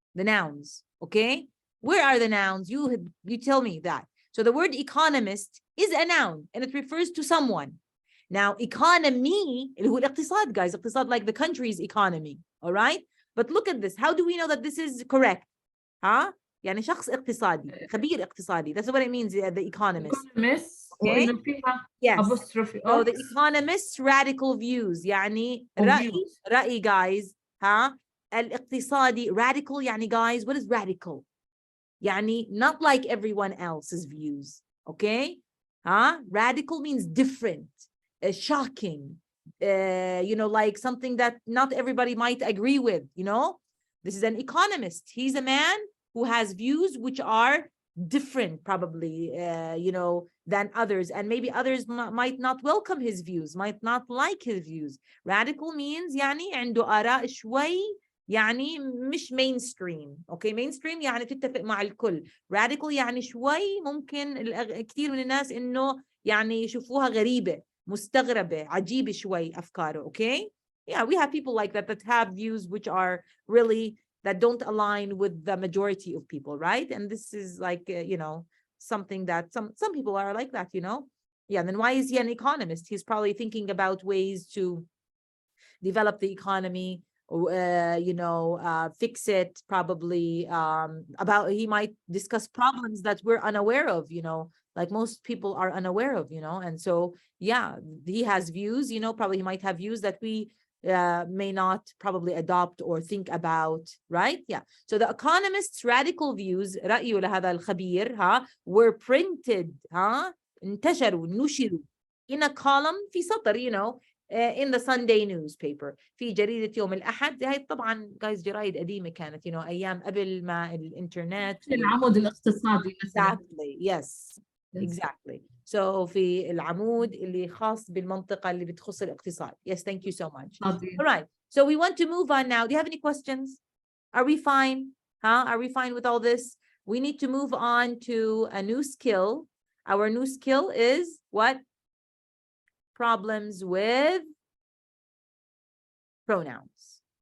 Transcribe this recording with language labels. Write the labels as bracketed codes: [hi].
[en] The nouns, okay? Where are the nouns? You tell me that. So the word economist is a noun and it refers to someone. Now, economy, الاقتصاد, guys, اقتصاد like the country's economy, all right? But look at this. How do we know that this is correct? [ar] يعني شخص اقتصادي, خبير اقتصادي. [en] That's what it means, the economist. Economist. Okay? Yes. Apostrophe. So the economist's radical views, [ar] يعني رأي [en] guys, الاقتصادي, radical, يعني guys, what is radical? يعني not like everyone else's views, okay? Radical means different, shocking, you know, like something that not everybody might agree with, you know? This is an economist. He's a man who has views which are different, probably, you know, than others. And maybe others might not welcome his views, might not like his views. Radical means [ar] يعني عنده آراء شوي يعني مش mainstream. Okay, mainstream يعني تتفق مع الكل. Radical يعني شوي ممكن كثير من الناس إنه يعني يشوفوها غريبة, مستغربة, عجيبة شوي أفكاره. [en] Okay? Yeah, we have people like that have views which are really, that don't align with the majority of people, right? And this is like, you know, something that some people are like that, you know? Yeah, then why is he an economist? He's probably thinking about ways to develop the economy, you know, fix it, probably, he might discuss problems that we're unaware of, you know, like most people are unaware of, you know? And so, yeah, he has views, you know, probably he might have views that we may not probably adopt or think about, right? Yeah. So the Economist's radical views, [ar] رأيه لهذا الخبير, [en] were printed, [ar] انتشروا, نشروا [en] in a column [ar] في سطر, [en] you know, in the Sunday newspaper. [ar] في جريدة يوم الأحد. هاي طبعا guys جرايد قديمة كانت أيام قبل ما الإنترنت. العمود الاقتصادي مثلا. [en] Exactly. Yes. Exactly. So [ar] في العمود اللي خاص بالمنطقة اللي بتخص الاقتصاد. [en] Yes, thank you so much. All right. So we want to move on now. Do you have any questions? Are we fine? Are we fine with all this? We need to move on to a new skill. Our new skill is what? Problems with pronouns.